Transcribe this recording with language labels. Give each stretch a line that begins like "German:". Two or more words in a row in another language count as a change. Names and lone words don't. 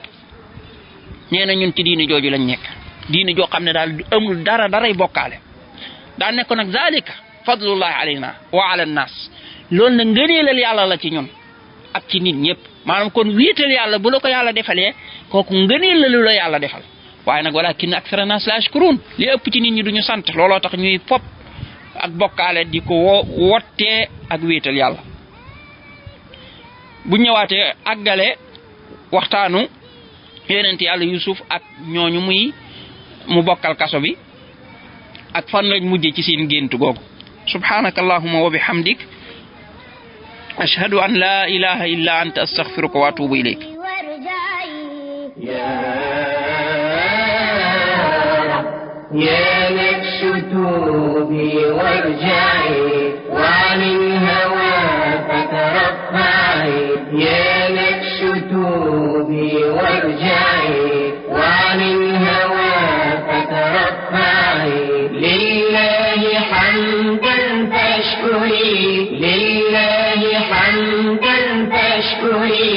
Wolof: nee na ñun ci diine jooju lañ nekk diine joo xam ne daal amul daray bokkaale daa nekk nag
Arabic: ذلك فضل الله علينا وعلى الناس
Wolof: loolu nag ngëneelal yàlla la ci ñun ak ci nit ñëpp maanaam kon wéetal yàlla bu la ko yàlla defalee kooku ngëneel la lu la yàlla defal waaye nag walakin
Arabic: أكثر الناس لا يشكرون
Wolof: li ëpp ci nit ñi duñu sant looloo tax ñuy fop ak bokkaale di ko wottee ak wéetal yàlla. bu ñëwaatee àggale waxtaanu yonent yàlla Yusuf ak ñooñu mu bokkal kaso bi ak fan lañ mujjee ci seen gént googu.
Arabic: سبحانك اللهم وبحمدك أشهد أن لا إله إلا أنت أستغفرك وأتوب إليك. يا نفس توبي وارجعي وعن الهوى فترفعي يا نفس توبي وارجعي وعن الهوى فترفعي لله حمدا تشكري لله حمدا تشكري